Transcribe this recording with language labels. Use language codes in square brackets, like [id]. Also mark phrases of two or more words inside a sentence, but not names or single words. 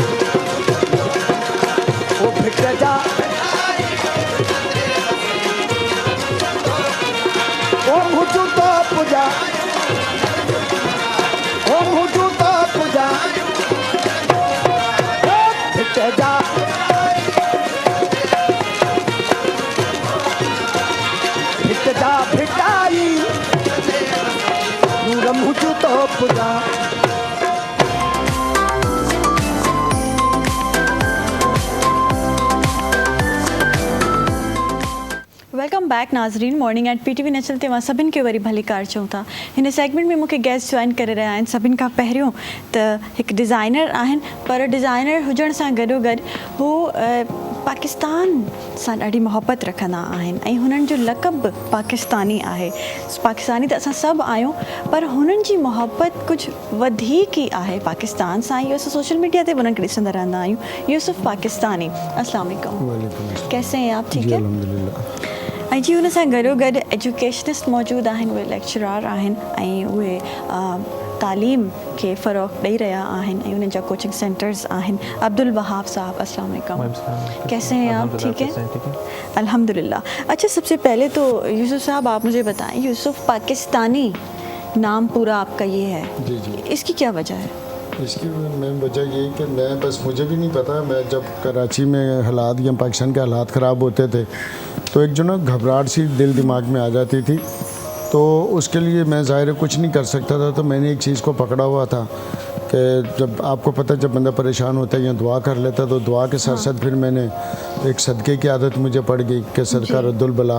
[en] ओ फिट जा ओ मुझू तो पूजा ओ मुझू तो पूजा फिट जा फिट जा फिटाई नूर मुझू तो पूजा welcome back [sd] नाज़रीन मॉर्निंग एट PTV नेशनल ते सभिनि खे वरी भली कार चऊं था हिन सेगमेंट में मूंखे गेस्ट जॉइन करे रहिया आहिनि सभिनि खां पहिरियों त हिकु डिज़ाइनर आहिनि पर डिज़ाइनर हुजण सां गॾोगॾु हू पाकिस्तान सां ॾाढी मोहबत रखंदा आहिनि ऐं हुननि जो लक़ब पाकिस्तानी आहे पाकिस्तानी त असां सभु आहियूं पर हुननि जी मोहबत कुझु वधीक ई आहे पाकिस्तान सां इहो असां [en] social media [sd] ते उन्हनि खे ॾिसंदा रहंदा आहियूं यूसुफ पाकिस्तानी [ur] السلام علیکم کیسے ہیں آپ ٹھیک ہے [sd] ऐं जी हुन सां गॾोगॾु एजुकेशनिस्ट मौजूदु आहिनि उहे लेक्चरार आहिनि ऐं उहे तालीम खे फ़रोग़ ॾेई रहिया आहिनि ऐं उन्हनि जा [en] coaching centers [sd] आहिनि अब्दुल वहाब साहब [ur] السلام علیکم کیسے ہیں آپ ٹھیک ہے الحمدللہ اچھا سب سے پہلے تو یوسف صاحب آپ مجھے بتائیں یوسف پاکستانی نام پورا آپ کا یہ ہے جی جی اس کی کیا وجہ ہے اس کی مین وجہ یہی کہ میں بس مجھے بھی نہیں پتا میں جب کراچی میں حالات یا پاکستان کے حالات خراب ہوتے تھے تو ایک جو نا گھبراہٹ سی دل دماغ میں آ جاتی تھی تو اس کے لیے میں ظاہر ہے کچھ نہیں کر سکتا تھا تو میں نے ایک چیز کو پکڑا ہوا تھا کہ جب آپ کو پتا ہے جب بندہ پریشان ہوتا ہے یا دعا کر لیتا تو دعا کے ساتھ ساتھ پھر میں نے ایک صدقے کی عادت مجھے پڑ گئی کہ صدقہ [ar] ردّ البلاء